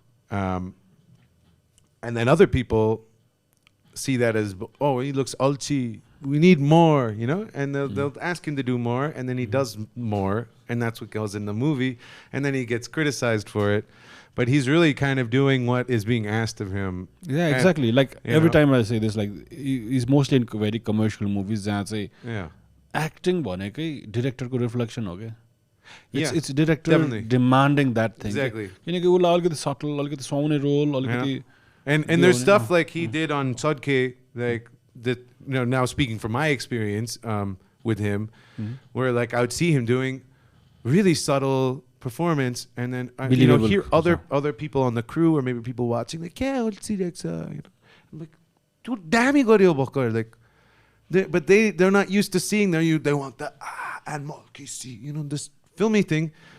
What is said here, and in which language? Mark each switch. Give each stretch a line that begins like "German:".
English: And then other people see that as, oh, he looks ulchi, we need more, you know, and they'll ask him to do more, and then he does more, and that's what goes in the movie, and then he gets criticized for it. But he's really kind of doing what is being asked of him. Yeah, exactly. Like every time I say this, like he's mostly in very commercial movies.
Nepali: Jहाँ चाहिँ acting भनेकै director को reflection हो क्या?
English: It's director demanding that thing. Exactly.
Nepali: किनकि उसलाई अलिकति subtle, अलिकति सुहाउने role, अलिकति.
English: And there's stuff like he did on Sodke, like that. You know, now speaking from my experience with him, where like I would see him doing really subtle performance, and then you know, hear other people on the crew or maybe people watching like, yeah, let's see that. You know, I'm like, dude, damn, he got like, but they're not used to seeing they want the and more kissy, you know, this filmy thing.